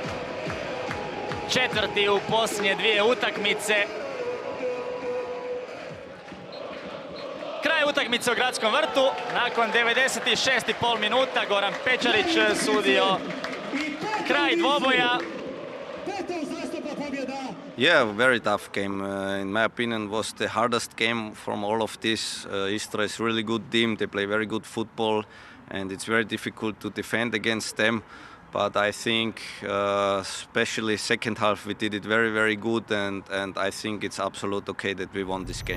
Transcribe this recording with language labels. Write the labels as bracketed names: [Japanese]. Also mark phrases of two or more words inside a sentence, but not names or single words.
[Croatian] 4. u posljednje 2 utakmice. Kraj utakmice u Gradskom vrtu. Nakon 96,5 minuta Goran Pečarić sudio kraj dvoboja. [English] Yeah, very tough game. In my opinion, was the hardest game from all of this. Istra is really good team. They play very good football, and it's very difficult to defend against them. But I think, especially second half, we did it very, very good, and I think it's absolute okay that we won this game.